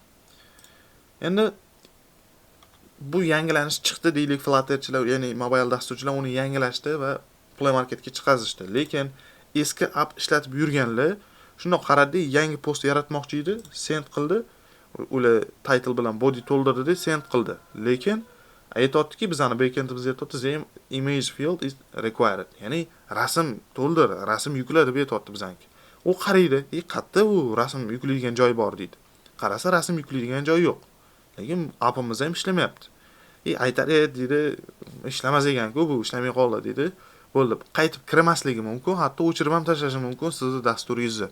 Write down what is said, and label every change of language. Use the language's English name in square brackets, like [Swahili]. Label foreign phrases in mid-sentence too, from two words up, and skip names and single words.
[Uzbek] Endi bu yangilanish chiqdi deylik, Flutterchilar, ya'ni mobil dasturchilar uni yangilashdi va Play Marketga chiqazishdi. Lekin eski app ishlatib yurganlar shundoq qaradi, yangi post yaratmoqchi edi, send qildi. Ular title bilan body to'ldirdi, send qildi. Lekin aytayotdiki, bizani backendimizga aytayapti, [English] image field is required. [Uzbek] Ya'ni rasm to'ldir, rasm yukla deb aytayapti bizanki. U qaraydi, qayerda u rasm yuklaydigan joy bor deydi. Qarasa rasm yuklaydigan joy yo'q. Lekin appimiz ham ishlamayapti. Aytar deydi, ishlamas ekan-ku, bu ishlamay qoldi deydi. Bo'ldi, qaytib kirmasligi mumkin, hatto o'chirib ham tashlashi mumkin sizning dasturingizni.